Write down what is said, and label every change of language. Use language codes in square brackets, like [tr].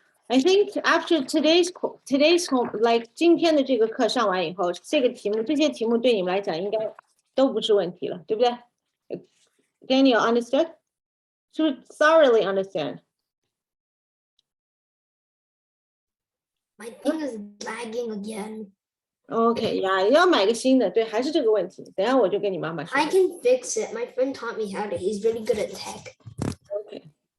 [en] I think after today's like [zh] 今天的这个课上完以后，这些题目对你们来讲应该都不是问题了，对不对？ [en] Daniel understood? To thoroughly understand. My thing is lagging again. [zh] Okay, 呀，要买个新的，对，还是这个问题。等下我就跟你妈妈说。 [en] I can fix it. My friend taught me how to. He's really good at tech. Okay.